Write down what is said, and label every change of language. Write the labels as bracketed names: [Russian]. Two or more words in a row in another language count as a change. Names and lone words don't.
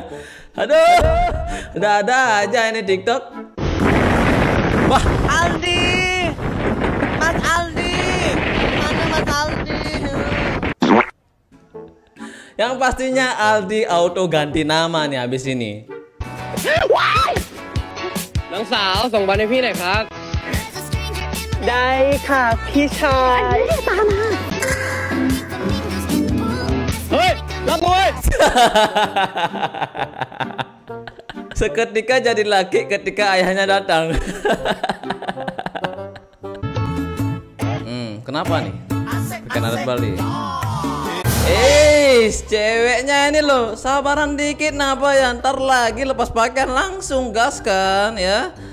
[Indonesian] Aduh, ada aja ini TikTok. Wah, Aldi! Mas Aldi! Mana Mas Aldi? yang pastinya Aldi auto ganti nama nih habis ini. [Thai] น้องสาวส่งบอลให้พี่หน่อยครับ ได้ค่ะพี่ชาย เฮ้ย รับมวย [Indonesian] Seketika jadi laki ketika ayahnya datang. Kenapa nih? Bikin adat Bali. Ceweknya ini loh, sabaran dikit napa ya, ntar lagi lepas pakaian langsung gas kan ya.